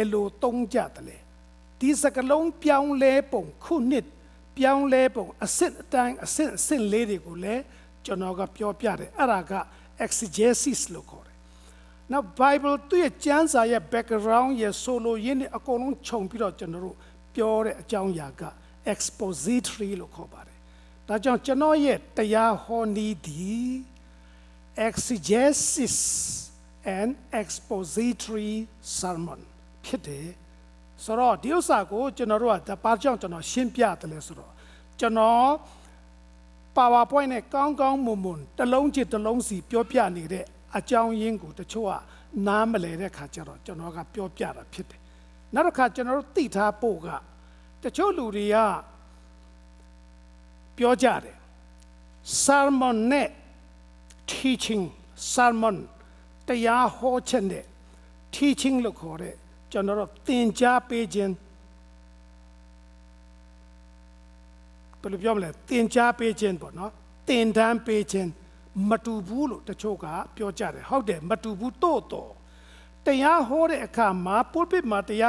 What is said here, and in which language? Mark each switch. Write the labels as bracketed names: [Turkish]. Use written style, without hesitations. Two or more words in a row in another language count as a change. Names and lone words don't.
[Burmese] လိုသုံးကြတယ်လဲဒီစကားလုံးပြောင်းလဲပုံခုနှစ်ပြောင်းလဲပုံအစစ်အတိုင်းအစစ်လေးတွေကိုလည်းကျွန်တော်ကပြောပြတယ်အဲ့ဒါက exegesis လို့ခေါ်တယ်။နောက် Bible သူ့ရဲ့ကျမ်းစာရဲ့ background ရဲ့ solo ရင်းနဲ့အကုန်လုံးခြုံပြီးတော့ကျွန်တော်တို့ပြောတဲ့အကြောင်းအရာက expository လို့ခေါ်ပါတယ်။ဒါကြောင့်ကျွန်တော်ရဲ့တရားဟောနည်းဒီ [English] exegesis and expository sermon [Burmese] ဖြစ်တယ်ဆိုတော့ဒီဥစ္စာကိုကျွန်တော်တို့ကဘာကြောင့်ကျွန်တော်ရှင်းပြတယ်လဲဆိုတော့ကျွန်တော် PowerPoint နဲ့ကောင်းမွန်တစ်လုံးချစ်တစ်လုံးစီပြောပြနေတဲ့အကြောင်းရင်းကိုတချို့ကနားမလည်တဲ့ခါကျတော့ကျွန်တော်ကပြောပြတာဖြစ်တယ်နောက်တစ်ခါကျွန်တော်တို့သိထားဖို့ကတချို့လူတွေက ပြောကြတယ် sermon နဲ့ [English] teaching sermon [Burmese] တရားဟောချက်နဲ့ teaching လို့ခေါ်တဲ့ကျွန်တော်တို့သင်ကြားပေးခြင်းဘယ်လိုပြောမလဲသင်ကြားပေးခြင်းပေါ့နော်သင်တန်းပေးခြင်းမတူဘူးလို့တချို့ကပြောကြတယ်ဟုတ်တယ်မတူဘူးတော့တရားဟောတဲ့အခါမှာ pulpit မှာတရား